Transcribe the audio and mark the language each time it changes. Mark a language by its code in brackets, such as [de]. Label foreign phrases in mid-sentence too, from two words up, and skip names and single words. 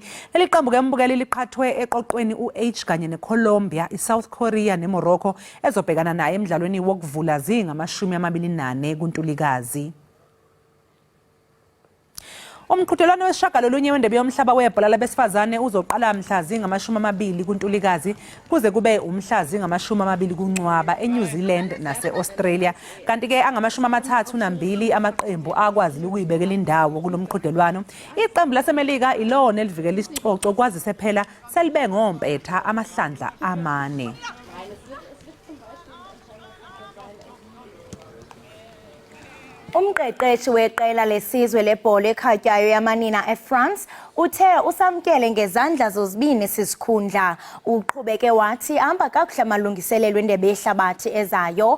[zu] Leli qembu ke umbukeli liqhathwe eqoqweni uH kanye neColombia, iSouth Korea neMorocco ezobhekana naye emidlalweni wokuvula zingamashumi 24 Umqhudelwano wesishagalolunye wendebe yomhlaba webhola labesifazane uzoqala mhla zingamashumi 20 kuze kube umhla zingamashumi 20 kuNcwaba eNew Zealand nase-Australia. Kanti ke angamashumi 32 amaqembu akwazi ukuyibekela indawo kulomqhudelwano. Iqembu laseMelika ilona elivikela isicoco kwazise phela selibe ngompetha amahlandla 4. [xh] Umqeqeshi weqela lesizwe lebhola ekhatywayo yamanina eFrance uthe usamkele ngezandla zozibini sisikhundla. Uqhubeke wathi hamba kakuhle amalungiselelo endebe yehlabathi ezayo.